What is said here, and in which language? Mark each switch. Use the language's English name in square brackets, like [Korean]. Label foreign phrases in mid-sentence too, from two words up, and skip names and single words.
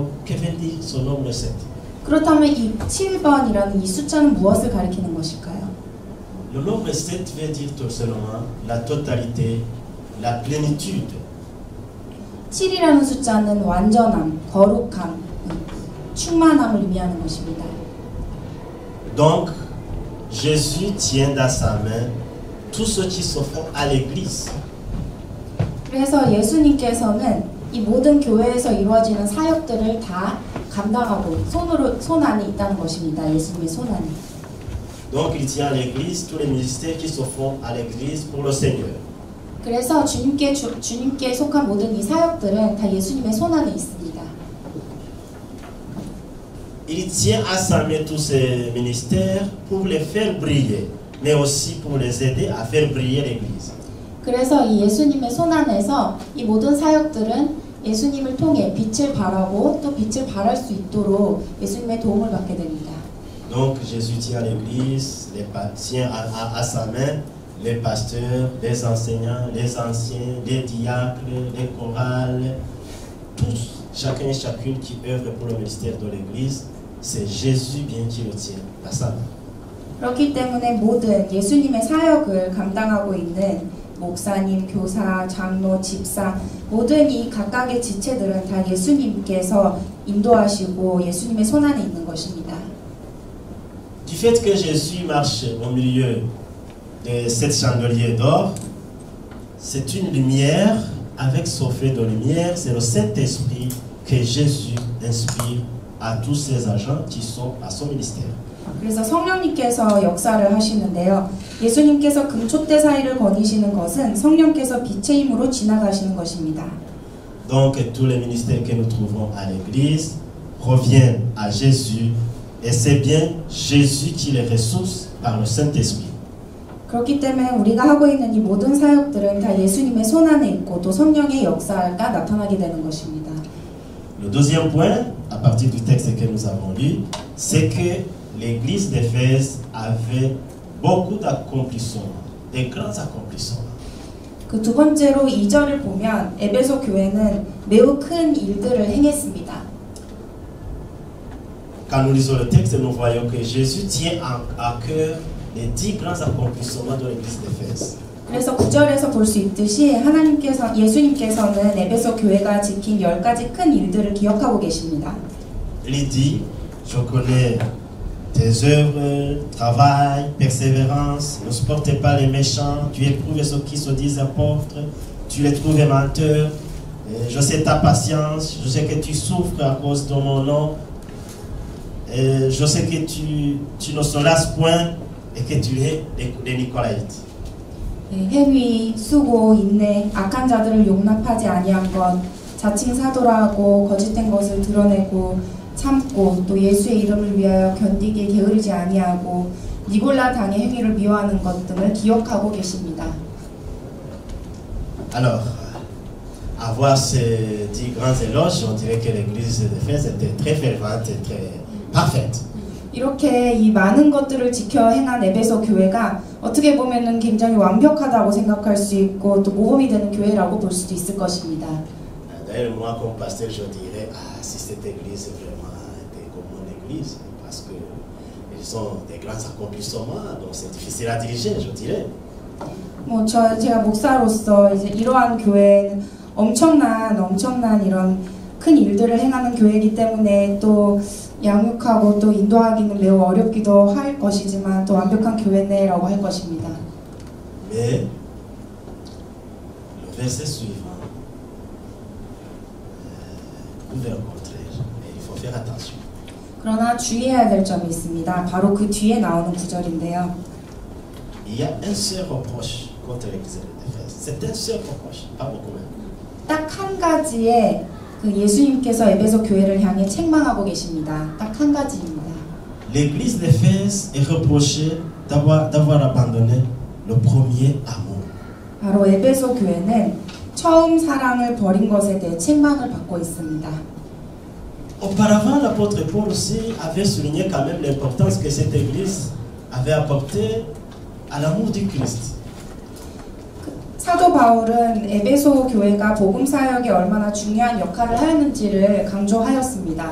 [French] Que veut dire son nombre 7? [Korean] 그렇다면 이 7번이라는 이 숫자는 무엇을 가리키는 것일까요? [French] Le nombre 7 veut dire tout simplement la totalité, la plénitude. [Korean] 7이라는 숫자는 완전함, 거룩함, 충만함을 의미하는 것입니다. [French] Donc, Jésus tient dans sa main tout ce qui se fait à l'église. [Korean] 그래서 예수님께서는 이 모든 교회에서 이루어지는 사역들을 다 감당하고 손 안에 있다는 것입니다. 예수님의 손 안에. [French] Donc, il tient à l'église tous les ministères qui se font à l'église pour le Seigneur. [Korean] 그래서 주님께 속한 모든 이 사역들은 다 예수님의 손 안에 있습니다. [French] Il tient à sa main tous ces ministères pour les faire briller, mais aussi pour les aider à faire briller l'église. [Korean] 그래서 이 예수님의 손 안에서 이 모든 사역들은 예수님을 통해 빛을 발하고 또 빛을 발할 수 있도록 예수님의 도움을 받게 됩니다. [French] Donc Jésus tient à l'église, tient à sa main les pasteurs, les enseignants, les anciens, les diacres, les chorales, tous, chacun et chacune qui œuvre pour le ministère de l'église, c'est Jésus bien qui le tient à sa main. [Korean] 그렇기 때문에 모든 예수님의 사역을 감당하고 있는 목사님, 교사, 장로, 집사 모든 이 각각의 지체들은 다 예수님께서 인도하시고 예수님의 손 안에 있는 것입니다. [French] Du fait que Jésus marche au milieu de 7 chandeliers d'or, c'est une lumière avec son feu de lumière, c'est le Saint-Esprit que Jésus inspire à tous ses agents qui sont à son ministère. [Korean] 그래서 성령님께서 역사를 하시는데요. 예수님께서 금촛대 사이를 거니시는 것은 성령께서 빛의 힘으로 지나가시는 것입니다. [French] Donc tous les ministères que nous trouvons à l'église reviennent à Jésus et c'est bien Jésus qui les ressource par le Saint-Esprit. [Korean] 그렇기 때문에 우리가 하고 있는 이 모든 사역들은 다 예수님의 손 안에 있고 또 성령의 역사가 나타나게 되는 것입니다. [French] Le deuxième point, à partir du texte que nous avons lu, c'est que l'église d'Éphèse avait beaucoup d'accomplissements, des grands accomplissements. [Korean] 그 두 번째로 2절을 보면 에베소 교회는 매우 큰 일들을 행했습니다. [French] Quand nous lisons le texte, nous voyons que Jésus tient à cœur les 10 grands accomplissements de l'église d'Éphèse. [Korean] 그래서 9절에서 볼 수 있듯이 예수님께서는 에베소 교회가 지킨 10가지 큰 일들을 기억하고 계십니다. [French] Il dit, je connais tes œuvres, travail, persévérance, ne supporte pas les méchants, tu éprouves ceux qui se disent apôtres, tu les trouves menteurs, je sais ta patience, je sais que tu souffres à cause de mon nom, je sais que tu ne se lasses point et que tu es des Nicolaïtes. [Korean] 행위, 수고, 인내, 악한 자들을 용납하지 아니한 것, 자칭 사도라고 거짓된 것을 드러내고 참고 또 예수의 이름을 위하여 견디게 게으르지 아니하고 니골라 당의 행위를 미워하는 것 등을 기억하고 계십니다. [French] Alors, à voir ces 10 grands éloges, on dirait que l'église d'Éphèse était très fervente et très parfaite. [Korean] 이렇게 이 많은 것들을 지켜 행한 에베소 교회가 어떻게 보면은 굉장히 완벽하다고 생각할 수 있고 또 모범이 되는 교회라고 볼 수도 있을 것입니다. [French] D'ailleurs, moi comme pasteur, je dirais, ah, si cette église vraiment était comme mon église, parce que ils ont des grands accomplissements, donc c'est difficile à diriger, je dirais. [Korean] 제가 목사로서 이제 이러한 교회는 엄청난 이런 큰 일들을 행하는 교회이기 때문에 또 양육하고 또 인도하기는 매우 어렵기도 할 것이지만 또 완벽한 교회네라고 할 것입니다. [French] Mais le verset suivant prouve le contraire. Et il faut faire attention. [Korean] 그러나 주의해야 될 점이 있습니다. 바로 그 뒤에 나오는 구절인데요. [French] Il y a un seul reproche contre l'église d'Éphèse. C'est un seul reproche, pas beaucoup même. [Korean] 딱 한 가지의 그 예수님께서 에베소 교회를 향해 책망하고 계십니다. 딱 한 가지입니다. [French] L'église d'Éphèse est reprochée d'avoir abandonné le premier amour. [Korean] 바로 에베소 교회는 처음 사랑을 버린 것에 대해 책망을 받고 있습니다. [French] Auparavant, l'apôtre Paul aussi avait souligné quand même l'importance que cette église avait apportée à l'amour du Christ. [Korean] 사도 바울은 에베소 교회가 복음 사역에 얼마나 중요한 역할을 하였는지를 강조하였습니다.